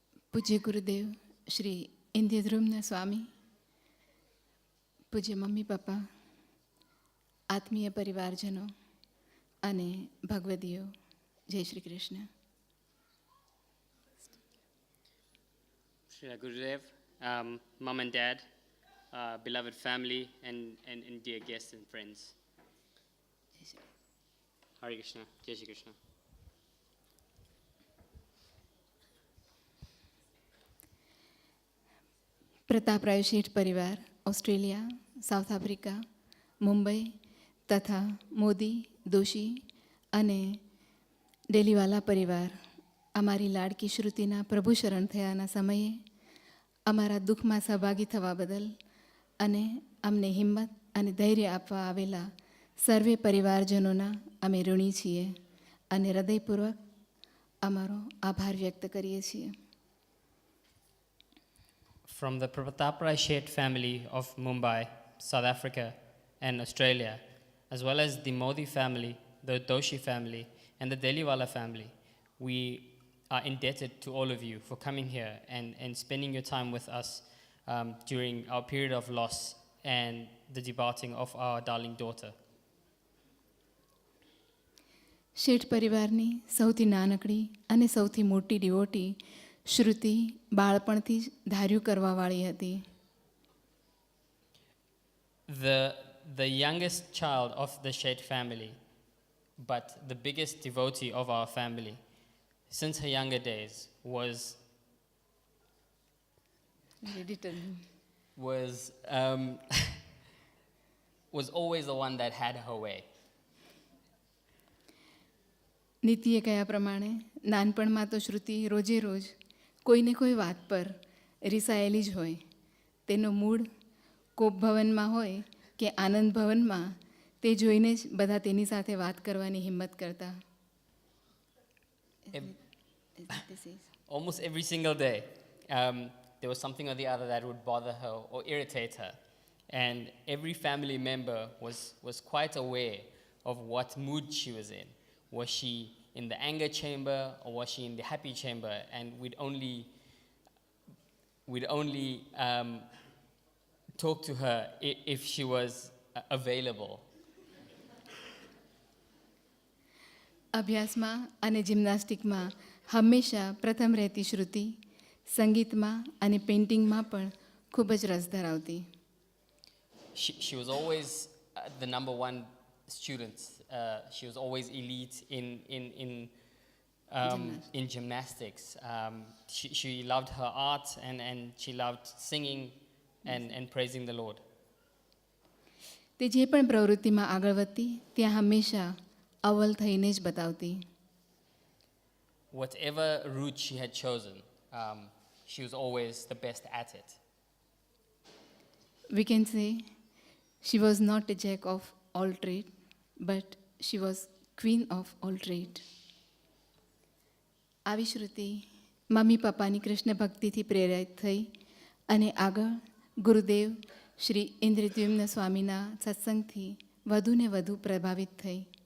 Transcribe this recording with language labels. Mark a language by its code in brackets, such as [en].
[gu] પૂજ્ય ગુરુદેવ શ્રી ઇન્દ્રદ્રુમ્ન સ્વામી, પૂજ્ય mummy papa, આત્મીય પરિવારજનો અને ભગવદીઓ, જય Shri Krishna. [en] Shri Gurudev, Mom and Dad, beloved family, and dear guests and friends. [hi] Hare Krishna, Jai Shri Krishna. [gu] Prataprai શેઠ પરિવાર Australia, south Africa, Mumbai તથા મોદી, દોશી અને ડેલીવાલા પરિવાર અમારી લાડકી શ્રુતિના પ્રભુ શરણ થયાના સમયે અમારા દુઃખમાં સહભાગી થવા બદલ અને અમને હિંમત અને ધૈર્ય આપવા આવેલા સર્વે પરિવારજનોના અમે ઋણી છીએ અને હૃદયપૂર્વક અમારો આભાર વ્યક્ત કરીએ છીએ. [en] From the Prataprai Sheth family of Mumbai, South Africa, and Australia, as well as the Modi family, the Doshi family, and the Deliwala family, we are indebted to all of you for coming here and spending your time with us during our period of loss and the departing of our darling daughter. [gu] શેઠ પરિવારની સૌથી નાનકડી અને સૌથી મોટી devotee શ્રુતિ બાળપણથી જ ધાર્યું કરવાવાળી હતી. [en] The youngest child of the Sheth family, but the biggest devotee of our family, since her younger days, was always the one that had her way. [gu] નીતિએ કયા પ્રમાણે નાનપણમાં તો શ્રુતિ રોજે રોજ કોઈને કોઈ વાત પર રિસાયેલી જ હોય. તેનો મૂડ કોપ ભવનમાં હોય કે આનંદ ભવનમાં, તે જોઈને જ બધા તેની સાથે વાત કરવાની હિંમત કરતા. [en] Almost every single day, there was something or the other that would bother her or irritate her. And every family member was quite aware of what mood she was in. Was she in the anger chamber or was she in the happy chamber? And we'd only talk to her if she was available. [gu] અભ્યાસમાં અને જિમ્નાસ્ટિકમાં હંમેશા પ્રથમ રહેતી શ્રુતિ સંગીતમાં અને પેઇન્ટિંગમાં પણ ખૂબ જ રસ ધરાવતી. [en] She was always the number one student. She was always elite in gymnastics. She loved her art and she loved singing and praising the Lord. [gu] તે જે પણ પ્રવૃત્તિમાં આગળ વધતી ત્યાં હંમેશા અવ્વલ થઈને જ બતાવતી. [en] Whatever route she had chosen, she was always the best at it. We can say she was not a jack of all trade, but she was queen of all trade. [gu] આવી શ્રુતિ મમ્મી પપ્પાની કૃષ્ણ ભક્તિથી પ્રેરિત થઈ અને આગળ ગુરુદેવ શ્રી ઇન્દ્રદ્યુમ્ન સ્વામીના સત્સંગથી વધુને વધુ પ્રભાવિત થઈ.